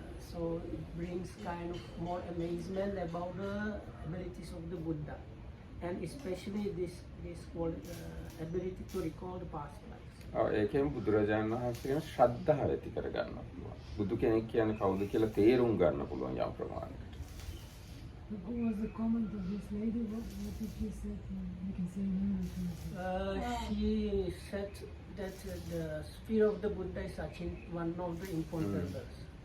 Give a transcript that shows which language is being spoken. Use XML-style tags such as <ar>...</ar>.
<en>So it brings kind of more amazement about the abilities of the Buddha, and especially this ability to recall the past lives.</en> <si>ඒකෙන් බුදුරජාණන් වහන්සේ කියන ශ්‍රද්ධාව ඇති කර ගන්න පුළුවන්. බුදු කෙනෙක් කියන්නේ කවුද කියලා තේරුම් ගන්න පුළුවන් යම් ප්‍රමාණයකට.</si> <en>What was the comment of this lady? What did she say? You can say in English. She said that the spirit of the Buddha is actually one of the imponderables.</en>